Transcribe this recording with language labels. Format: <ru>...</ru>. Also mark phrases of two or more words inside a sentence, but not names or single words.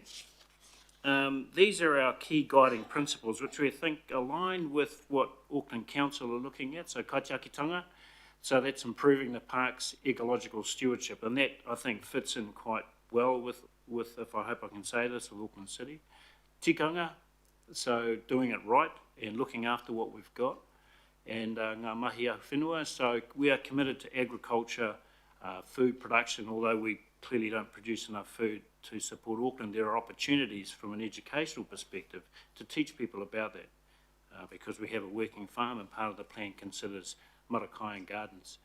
<en>These are our key guiding principles, which we think align with what Auckland Council are looking at, so kaitiakitanga. So that's improving the park's ecological stewardship, and that, I think, fits in quite well with if I hope I can say this, with Auckland City. Tikanga, so doing it right and looking after what we've got.</en> <mi>And ngā mahi a whenua,</mi> <en>so we are committed to agriculture, food production, although we clearly don't produce enough food to support Auckland. There are opportunities from an educational perspective to teach people about that because we have a working farm and part of the plan considers marakai and gardens.</en>